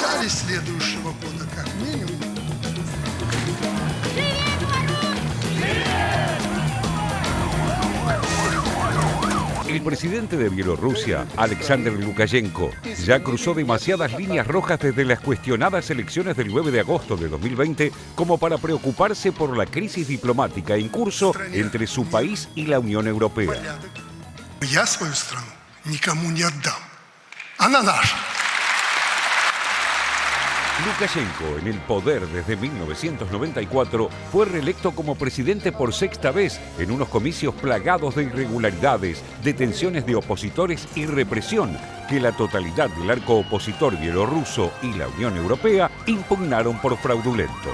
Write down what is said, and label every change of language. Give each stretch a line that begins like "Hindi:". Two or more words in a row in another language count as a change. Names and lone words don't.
Russian: следующего года, как минимум.
Spanish: El presidente de Bielorrusia, Alexander Lukashenko, ya cruzó demasiadas líneas rojas desde las cuestionadas elecciones del 9 de agosto de 2020 como para preocuparse por la crisis diplomática en curso entre su país y la Unión Europea.
Russian: Я свою страну никому не отдам. Она наша.
Spanish: Lukashenko, en el poder desde 1994, fue reelecto como presidente por sexta vez en unos comicios plagados de irregularidades, detenciones de opositores y represión que la totalidad del arco opositor bielorruso y la Unión Europea impugnaron por fraudulentos.